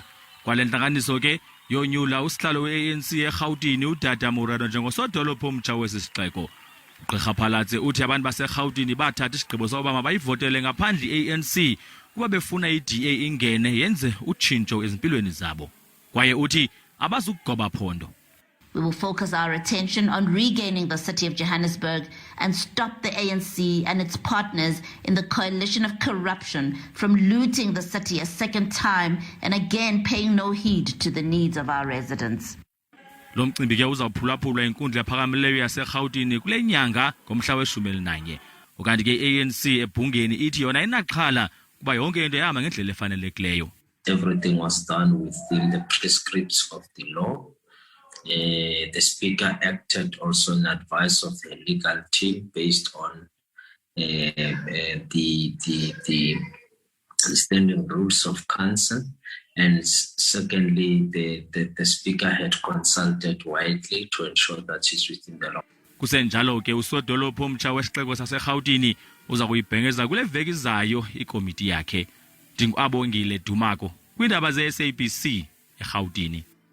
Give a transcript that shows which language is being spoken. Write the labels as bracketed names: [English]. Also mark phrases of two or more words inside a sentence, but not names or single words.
[Xhosa] Kwale ntlanganiso ke yonyula usihlalo we-ANC eRhawutini udada Murado njengoSodolophu omtsha weSixeko. uGqirha Phalatse uthi abantu baseRhawutini bathatha isigqibo sokuba mabayivotele ngaphandle i-ANC kuba befuna i-DA ingene yenze utshintsho ezimpilweni zabo. Kwaye uthi abazukugoba phondo. [English] We will focus our attention on regaining the city of Johannesburg and stop the ANC and its partners in the coalition of corruption from looting the city a second time and again paying no heed to the needs of our residents. [Xhosa] Lo mcimbi ke uzawuphulaphulwa inkundla ephakamileyo yaseRhawutini kule nyanga ngomhla we-11. Ukanti ke ANC ebhungeni ithi yona inaxhala kuba yonke into yahamba ngendlela efanelekileyo. [English] Everything was done within the prescripts of the law. The Speaker acted also in advice of the legal team based on the standing rules of council, and secondly, the Speaker had consulted widely to ensure that she's within the law. [Xhosa] Kusenjalo ke uSodolophu omtsha weSixeko saseRhawutini uza kuyibhengeza kule veki izayo ikomiti yakhe. NdinguAbongile Dumako kwiindaba ze-SABC eRhawutini.